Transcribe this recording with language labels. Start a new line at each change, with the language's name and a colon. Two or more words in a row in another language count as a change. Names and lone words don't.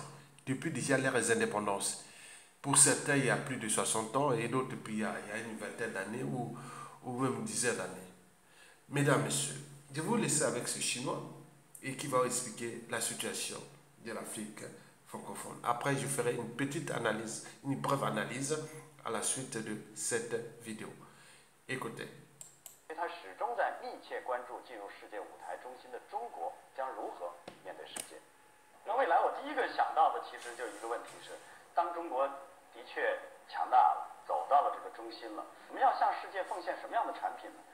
French: Depuis déjà leurs indépendances. Pour certains, il y a plus de 60 ans et d'autres, puis il y a une vingtaine d'années ou même une dizaine d'années. Mesdames, Messieurs, je vais vous laisser avec ce Chinois et qui va expliquer la situation de l'Afrique francophone. Après, je ferai une petite analyse, une brève analyse à la suite de cette vidéo. Écoutez.
Chinese: 他始终在密切关注进入世界舞台中心的中国将如何面对世界。其实就一个问题是，当中国的确强大了，走到了这个中心了，我们要向世界奉献什么样的产品呢？